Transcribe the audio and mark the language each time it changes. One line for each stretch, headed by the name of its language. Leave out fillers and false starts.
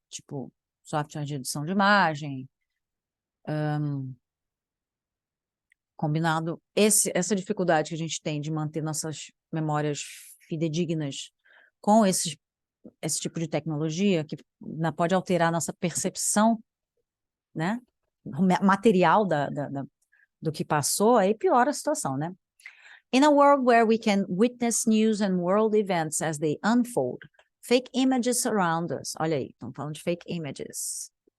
Portuguese: Tipo, software de edição de imagem, combinado essa dificuldade que a gente tem de manter nossas memórias fidedignas com esse tipo de tecnologia, que pode alterar nossa percepção, né? Material do que passou, aí piora a situação, né?
English: In a world where we can witness news and world events as they unfold, fake images surround us.
Portuguese: Olha aí, estão falando de fake images.